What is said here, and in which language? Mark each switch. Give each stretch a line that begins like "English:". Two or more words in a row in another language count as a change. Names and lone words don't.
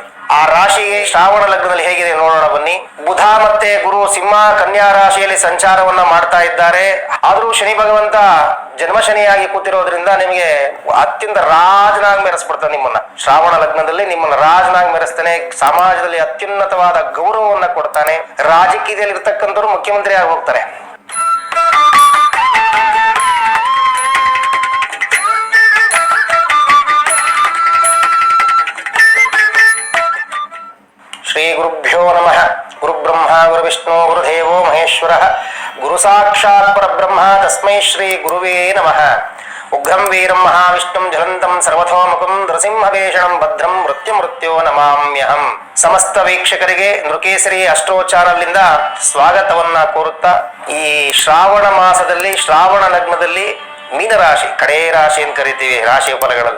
Kannada: ಆ ರಾಶಿಗೆ ಶ್ರಾವಣ ಲಗ್ನದಲ್ಲಿ ಹೇಗಿದೆ ನೋಡೋಣ ಬನ್ನಿ. ಬುಧ ಮತ್ತೆ ಗುರು ಸಿಂಹ ಕನ್ಯಾ ರಾಶಿಯಲ್ಲಿ ಸಂಚಾರವನ್ನ ಮಾಡ್ತಾ ಇದ್ದಾರೆ. ಆದ್ರೂ ಶನಿ ಭಗವಂತ ಜನ್ಮ ಶನಿಯಾಗಿ ಕೂತಿರೋದ್ರಿಂದ ನಿಮಗೆ ಅತ್ಯಂತ ರಾಜನಾಗಿ ಮೆರೆಸ್ಬಿಡ್ತಾನೆ. ನಿಮ್ಮನ್ನ ಶ್ರಾವಣ ಲಗ್ನದಲ್ಲಿ ನಿಮ್ಮನ್ನ ರಾಜನಾಗಿ ಮೆರೆಸ್ತಾನೆ. ಸಮಾಜದಲ್ಲಿ ಅತ್ಯುನ್ನತವಾದ ಗೌರವವನ್ನ ಕೊಡ್ತಾನೆ. ರಾಜಕೀಯದಲ್ಲಿ ಇರ್ತಕ್ಕಂಥವ್ರು ಮುಖ್ಯಮಂತ್ರಿ ಆಗಿ ಹೋಗ್ತಾರೆ.
Sanskrit: ಶ್ರೀ ಗುರುಭ್ಯೋ ನಮಃ. ಗುರು ಬ್ರಹ್ಮ ಗುರು ವಿಷ್ಣು ಗುರುದೇವೋ ಮಹೇಶ್ವರ ಗುರು ಸಾಕ್ಷಾತ್ ಪರಬ್ರಹ್ಮ ತಸ್ಮೈ ಶ್ರೀ ಗುರುವೇ ನಮಃ. ಉಗ್ರಂ ವೀರಂ ಮಹಾವಿಷ್ಣುಂ ಜ್ವಲಂತಂ ಸರ್ವಥೋಮುಖಂ ನೃಸಿಂಹವೇಷಣಂ ಭದ್ರಂ ಮೃತ್ಯೋ ನಮಾಮ್ಯಹಂ.
Kannada: ಸಮಸ್ತ ವೀಕ್ಷಕರಿಗೆ ನೃಕೇಸರಿ ಅಸ್ಟ್ರೋ ಚಾನಲ್ನಿಂದ ಸ್ವಾಗತವನ್ನ ಕೋರುತ್ತಾ, ಈ ಶ್ರಾವಣ ಮಾಸದಲ್ಲಿ ಶ್ರಾವಣ ಲಗ್ನದಲ್ಲಿ ಮೀನರಾಶಿ ಕಡೇ ರಾಶಿ ಅಂತ ಕರಿತೀವಿ ರಾಶಿಯ ಫಲಗಳಲ್ಲಿ.